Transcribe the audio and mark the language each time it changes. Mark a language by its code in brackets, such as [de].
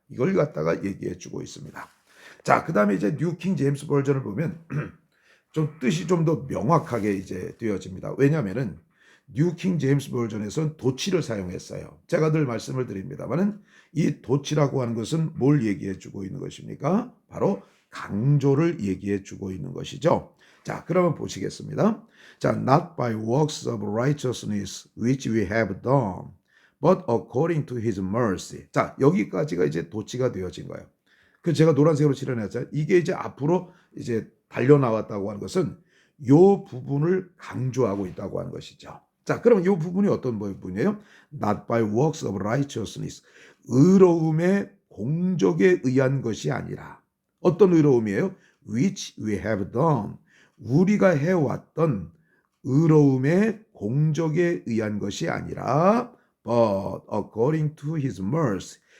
[ko] 이걸 갖다가 얘기해 주고 있습니다. 자, 그 다음에 이제 뉴 킹 제임스 버전을 보면 좀 뜻이 좀 더 명확하게 이제 되어집니다. 왜냐하면은 뉴 킹 제임스 버전에서는 도치를 사용했어요. 제가 늘 말씀을 드립니다만은 이 도치라고 하는 것은 뭘 얘기해 주고 있는 것입니까? 바로 강조를 얘기해 주고 있는 것이죠. 자, 그러면 보시겠습니다. [en] 자, not by works of righteousness which we have done, but according to his mercy. [ko] 자, 여기까지가 이제 도치가 되어진 거예요. 그 제가 노란색으로 칠해놨잖아요. 이게 이제 앞으로 이제 달려 나왔다고 하는 것은 요 부분을 강조하고 있다고 하는 것이죠. 자, 그러면 요 부분이 어떤 부분이에요? [en] Not by works of righteousness. [ko] 의로움의 공적에 의한 것이 아니라 어떤 의로움이에요? [en] Which we have done. [ko] 우리가 해왔던 의로움의 공적에 의한 것이 아니라 [en] but according to his mercy.